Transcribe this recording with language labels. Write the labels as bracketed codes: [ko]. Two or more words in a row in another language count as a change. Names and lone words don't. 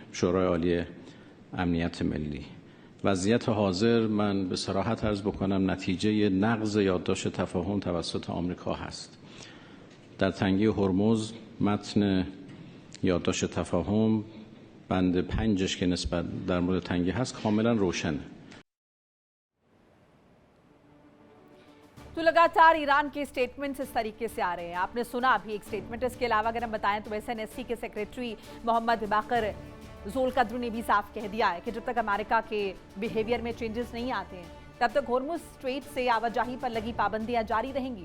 [fa] شورای عالی امنیت ملی وضعیت حاضر من به صراحت عرض بکنم نتیجه نقض یادداشت تفاهم توسط آمریکا هست. در تنگی هرمز متن یادداشت تفاهم بند 5 که نسبت در مورد تنگی هست کاملا روشنه. [hi] तो लगातार ईरान के स्टेटमेंट्स इस तरीके से आ रहे हैं। आपने सुना अभी एक स्टेटमेंट। इसके अलावा अगर हम बताएं तो SNSC के सेक्रेटरी मोहम्मद बाकर ज़ोलकद्र ने भी साफ कह दिया है कि जब तक अमेरिका के बिहेवियर में चेंजेस नहीं आते हैं, तब तक हॉर्मुज स्ट्रेट से आवाजाही पर लगी पाबंदियां जारी रहेंगी।